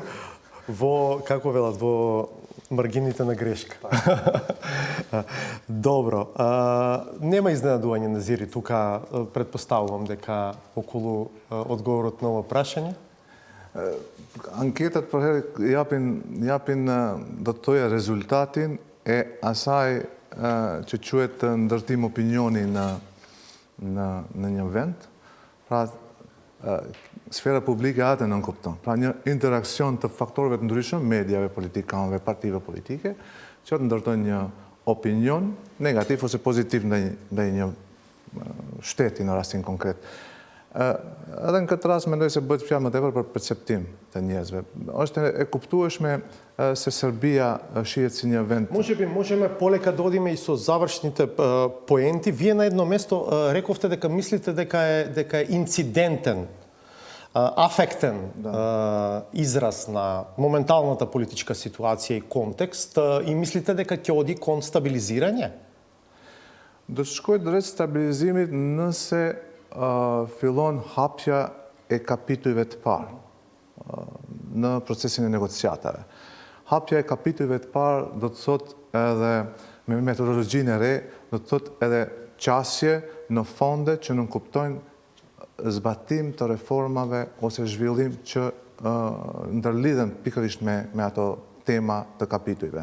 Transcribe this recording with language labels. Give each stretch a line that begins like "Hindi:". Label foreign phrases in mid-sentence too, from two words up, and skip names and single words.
Macedonian: Како велат, во маргините на грешка. Добро. Нема изненадување на Зири тука, претпоставувам дека околу одговорот на ова прашање.
Albanian: Анкетат japin do të thoja rezultatin e asaj që quhet ndërtim opinioni në një vend. Pra, sfera publike atë nën kupton. Pra, një interaksion të faktorëve të ndryshëm, mediave, politikanëve, partive politike, që të ndërtojnë një opinion negativ ose pozitiv ndaj një shteti në rastin konkret. Edhe në këtë rast mendoj se bëhet fjalë më tepër për perceptim të njerëzve. Është e kuptueshme se Serbia shihet si një vend.
Macedonian: Можеме полека да одиме и со завршните поенти. Вие на едно место рековте дека мислите дека е инцидентен, афектен израз на моменталната политичка ситуација и контекст и мислите дека ќе оди кон стабилизирање?
Albanian: Do të shkojë drejt stabilizimit nëse fillon hapja e kapitujve të parë në procesin e negociatave. Hapja e kapitujve të parë do të thotë edhe me metodologjinë e re, do të thotë edhe qasje në fonde që nënkuptojnë zbatim të reformave ose zhvillim që ndërlidhen pikërisht me ato tema të kapitujve.